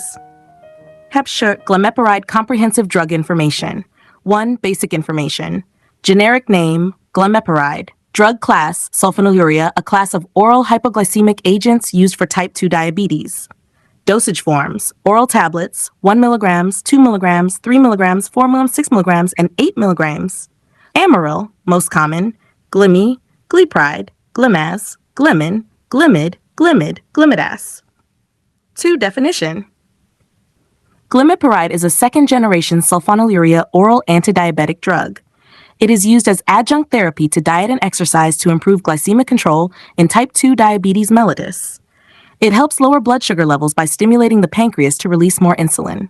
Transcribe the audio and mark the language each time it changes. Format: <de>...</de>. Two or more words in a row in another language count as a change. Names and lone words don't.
<en>Hepsher Glimepiride Comprehensive Drug Information. 1. Basic information. Generic name, glimepiride. Drug class, sulfonylurea, a class of oral hypoglycemic agents used for type 2 diabetes. Dosage forms, oral tablets, 1 mg, 2 mg, 3 mg, 4 mg, 6 mg, and 8 mg. Amaryl, most common, glimi, glypride, glimaz, glimin, glimid, glimid, glimidas. 2. Definition. Glimepiride is a second-generation sulfonylurea oral antidiabetic drug. It is used as adjunct therapy to diet and exercise to improve glycemic control in type 2 diabetes mellitus. It helps lower blood sugar levels by stimulating the pancreas to release more insulin.</en>